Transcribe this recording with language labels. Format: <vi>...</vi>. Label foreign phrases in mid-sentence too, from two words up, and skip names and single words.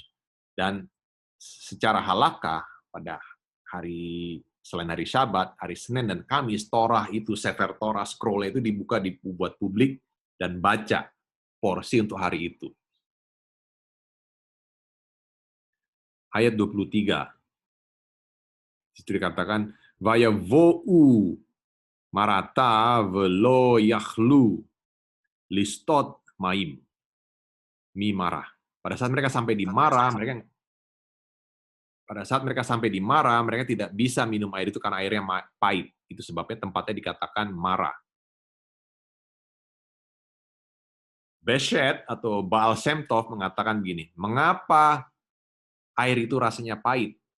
<id>Dan secara halakah, pada hari selain hari Sabat, hari Senin dan Kamis, Torah itu,</id> <he>ספר תורה,</he> <id>scroll itu dibuka, dibuat publik, dan baca porsi untuk hari itu. Ayat 23. Itu dikatakan,</id> <he>ויבאו מרתה ולא יכלו לשתת מים. מי מרה.</he> <id>Pada saat mereka sampai di Marah, mereka tidak bisa minum air itu karena airnya pahit. Itu sebabnya tempatnya dikatakan Marah. Beshet atau Baal Shem Tov mengatakan begini, mengapa air itu rasanya pahit?</id>